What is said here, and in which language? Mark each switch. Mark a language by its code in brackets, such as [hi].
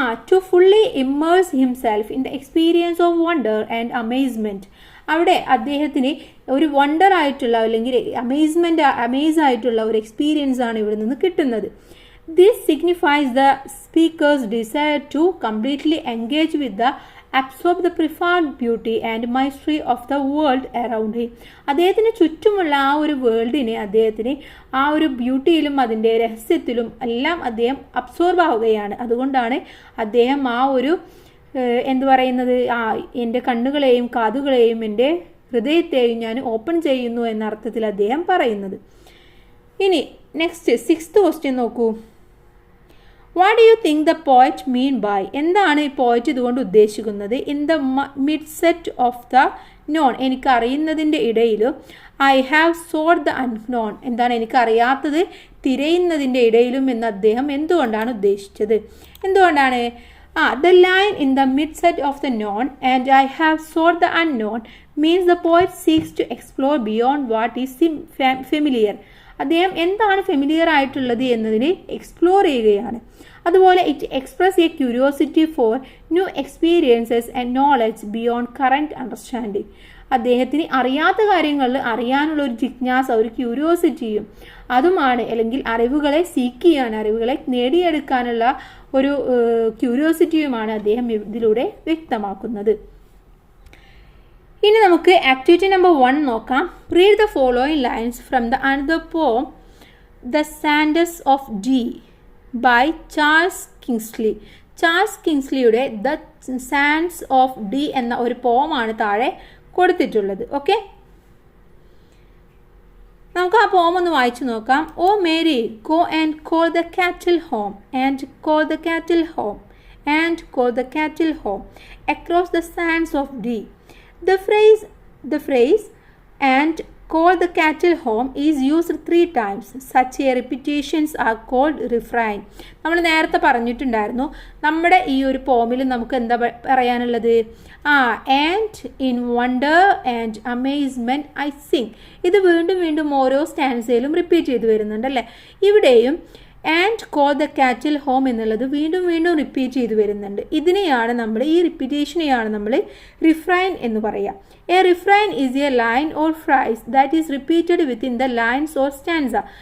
[en] To fully immerse himself in the experience of wonder and amazement. [ml] അവിടെ അദ്ദേഹത്തിന് ഒരു wonder ആയിട്ടുള്ള അല്ലെങ്കിൽ അമേസ് ആയിട്ടുള്ള ഒരു എക്സ്പീരിയൻസ് ആണ് ഇവിടെ നിന്ന് കിട്ടുന്നത്. [en] This signifies the speaker's desire to completely engage with the absorb the profound beauty and mystery of the world around him. [ml] അദ്ദേഹത്തിന് ചുറ്റുമുള്ള ആ ഒരു വേൾഡിനെ അദ്ദേഹത്തിന് ആ ഒരു ബ്യൂട്ടിയിലും അതിൻ്റെ രഹസ്യത്തിലും എല്ലാം അദ്ദേഹം അബ്സോർബ് ആവുകയാണ്. അതുകൊണ്ടാണ് അദ്ദേഹം ആ ഒരു എൻ്റെ കണ്ണുകളെയും കാതുകളെയും എൻ്റെ ഹൃദയത്തെയും ഞാൻ ഓപ്പൺ ചെയ്യുന്നു എന്ന അർത്ഥത്തിൽ അദ്ദേഹം പറയുന്നത്. ഇനി നെക്സ്റ്റ് സിക്സ്ത് ക്വസ്റ്റ്യൻ നോക്കൂ. [en] What do you think the poet mean by? [ml] എന്താണ് ഈ പോയറ്റ് ഇതുകൊണ്ട് ഉദ്ദേശിക്കുന്നത്? [en] in the midst of the known, [ml] എനിക്ക് അറിയുന്നതിൻ്റെ ഇടയിലും [en] I have sought the unknown, [ml] എന്താണ് എനിക്കറിയാത്തത് തിരയുന്നതിൻ്റെ ഇടയിലും എന്ന് അദ്ദേഹം എന്തുകൊണ്ടാണ് ഉദ്ദേശിച്ചത്? എന്തുകൊണ്ടാണ്? [en] The line in the midset of the known and I have sought the unknown means the poet seeks to explore beyond what is familiar. [ml] അദ്ദേഹം എന്താണ് ഫെമിലിയർ ആയിട്ടുള്ളത് എന്നതിനെ എക്സ്പ്ലോർ ചെയ്യുകയാണ്. [en] അതുപോലെ it express a curiosity for new experiences and knowledge beyond current understanding. [ml] അദ്ദേഹത്തിന് അറിയാത്ത കാര്യങ്ങളിൽ അറിയാനുള്ള ഒരു ജിജ്ഞാസ, ഒരു ക്യൂരിയോസിറ്റിയും അതുമാണ്, അല്ലെങ്കിൽ അറിവുകളെ സീക്ക് ചെയ്യാൻ, അറിവുകളെ നേടിയെടുക്കാനുള്ള ഒരു ക്യൂരിയോസിറ്റിയുമാണ് അദ്ദേഹം ഇതിലൂടെ വ്യക്തമാക്കുന്നത്. ഇനി നമുക്ക് ആക്ടിവിറ്റി നമ്പർ 1 നോക്കാം. [en] Read the following lines from the another poem the sands of Dee by Charles Kingsley. [ml] Charles കിങ്സ്ലിയുടെ the Sands of D എന്ന ഒരു പോമാണ് താഴെ കൊടുത്തിട്ടുള്ളത്. ഓക്കെ, നമുക്ക് ആ പോം ഒന്ന് വായിച്ചു നോക്കാം. [en] O Mary, go and call the cattle home and call the cattle home and call the cattle home across the sands of Dee. The phrase and call the cattle home is used 3 times. Such a repetitions are called refrain. [ml] നമ്മൾ നേരത്തെ പറഞ്ഞിട്ടുണ്ടായിരുന്നു, നമ്മുടെ ഈ ഒരു പോമിൽ നമുക്ക് എന്താ പറയാനുള്ളത്? [en] and in wonder and amazement I sing. [ml] ഇത് വീണ്ടും വീണ്ടും ഓരോ സ്റ്റാൻസയിലും റിപ്പീറ്റ് ചെയ്ത് വരുന്നുണ്ടല്ലേ. ഇവിടെയും [en] and call the cattle home [ml] എന്നുള്ളത് വീണ്ടും വീണ്ടും റിപ്പീറ്റ് ചെയ്ത് വരുന്നുണ്ട്. ഇതിനെയാണ് നമ്മൾ, ഈ റിപ്പീറ്റേഷനെയാണ് നമ്മൾ റിഫ്രൈൻ എന്ന് പറയുക. [en] A refrain is a line or phrase that is repeated within the lines or stanza.